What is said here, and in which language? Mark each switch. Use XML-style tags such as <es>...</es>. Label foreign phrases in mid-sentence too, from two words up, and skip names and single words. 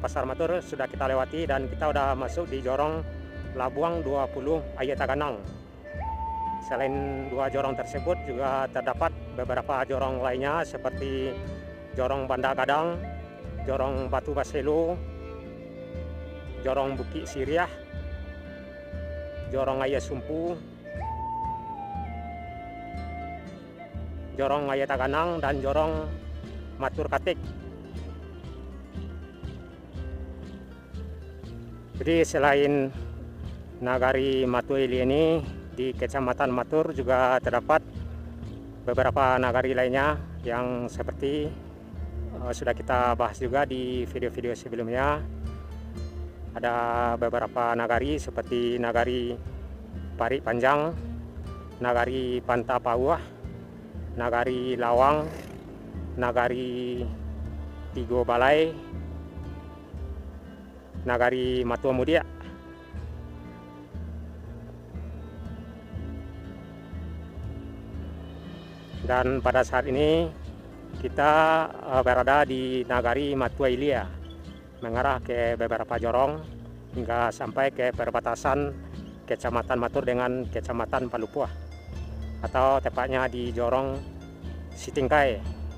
<id>Pasar Matur sudah kita lewati dan kita sudah masuk di Jorong Labuang 20 Aye Taganang. Selain 2 jorong tersebut juga terdapat beberapa jorong lainnya seperti Jorong Banda Gadang, Jorong Batu Baselo, Jorong Bukit Siriah, Jorong Aye Sumpu, Jorong Aye Taganang, dan Jorong Matur Katik. Jadi selain Nagari Matu Ilia ini, di Kecamatan Matur juga terdapat beberapa nagari lainnya yang seperti sudah kita bahas juga di video-video sebelumnya. Ada beberapa nagari seperti nagari Pari Panjang, nagari Pantapauah, nagari Lawang, nagari Tigo Balai, nagari Matu Mudia. Dan pada saat ini kita berada di Nagari Matu Ilia, mengarah ke beberapa jorong hingga sampai ke perbatasan Kecamatan Matur dengan Kecamatan Palupuah, atau tepatnya di Jorong Sitingkai.</id>